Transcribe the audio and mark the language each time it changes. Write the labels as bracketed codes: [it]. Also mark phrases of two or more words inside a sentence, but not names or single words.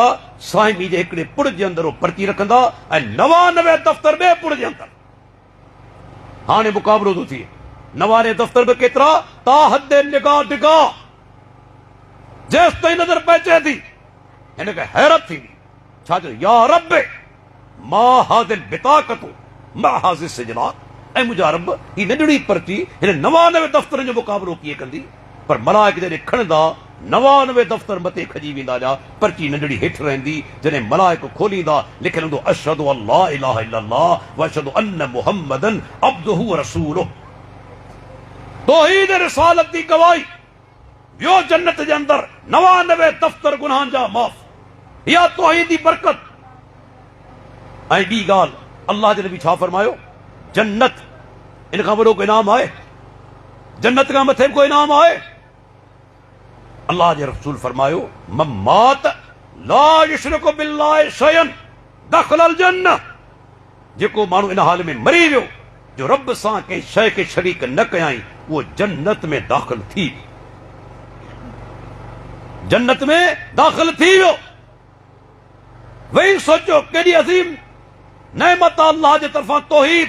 [sd] साईं जे हिकिड़े पुड़ जे अंदरि पर्ची रखंदा ऐं 99 दफ़्तर ॿिए पुड़ जे अंदरि। हाणे मुक़ाबलो थो थिए, 99 दफ़्तर बि केतिरा? [ur] تا حدِ نگاہ [sd] डिगाह, जेसि ताईं नज़र पइजे थी हिनखे हैरत थींदी। छा चयो? [ar] يا رب ما هذه البطاقة ما هذه السجلات. [sd] ऐं मुंहिंजा रब ही नंढड़ी पर्ची हिन 99 दफ़्तरनि जो मुक़ाबलो कीअं कंदी? पर मलाइक जॾहिं खणंदा 99 दफ़्तर मथे खजी वेंदा, जा पर्ची नंढड़ी हेठि रहंदी। जॾहिं मलाइक खोलींदा लिखियलु हूंदो [ar] أشهد أن لا إله إلا الله وأشهد أن محمدا عبده ورسوله. [sd] तौहीद रिसालत जी गवाही, वियो जन्नत जे अंदरि 99 दफ़्तर गुनाहनि जा माफ़। इहा तौहीद जी बरकत। ऐं ॿी ॻाल्हि, अल्लाह जे नबी छा फरमायो? जन्नत इन खां वॾो को इनाम आहे? जन्नत खां मथे को इनाम आहे? अल्लाह जे रसूल फरमायो [ar] من مات لا يشرك بالله شيئا دخل الجنة. [sd] जेको माण्हू इन हाल में मरी वियो जो रब सां कंहिं शइ खे शरीक न कयाई, उहो जन्नत में दाख़िल थी, जन्नत में दाख़िल थी वियो। वही सोचो केॾी अज़ीम नेमत अल्लाह जे तरफ़ां तौहीद।